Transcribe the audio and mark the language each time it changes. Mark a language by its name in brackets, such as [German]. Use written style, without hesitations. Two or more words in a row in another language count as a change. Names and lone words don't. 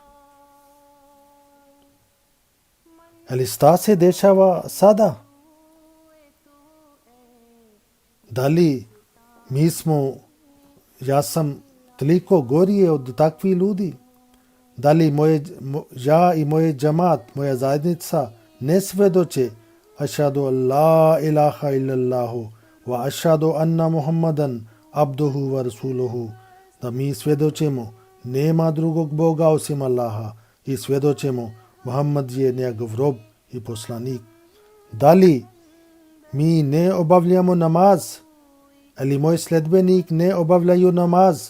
[Bosnian] Ali šta se dešava sada? Da li ja sam toliko gorije od takvih ljudi? Da li ja i moje džamat, moja zajednica ne svedoče [Arabic] أشهد لا إله إلا الله وأشهد أن محمدا عبده ورسوله, [Bosnian] da mi svedočemo nema drugog Boga osim Allaha i svedočemo Muhammad je njegov rob i poslanik. Da li mi ne obavljamo namaz? Ali moj sledbenik ne obavljaju namaz?